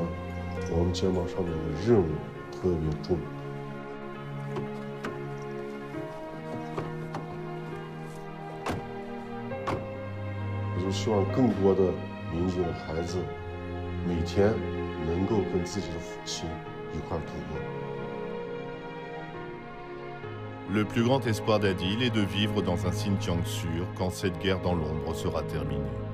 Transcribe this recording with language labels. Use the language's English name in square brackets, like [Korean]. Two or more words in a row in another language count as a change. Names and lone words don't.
[Chinese] 我们肩膀上面的任务特别重。我就希望更多的民警的孩子每天能够跟自己的父亲一块度过。 [French] Le plus grand espoir d'Adil est de vivre dans un Xinjiang sûr quand cette guerre dans l'ombre sera terminée.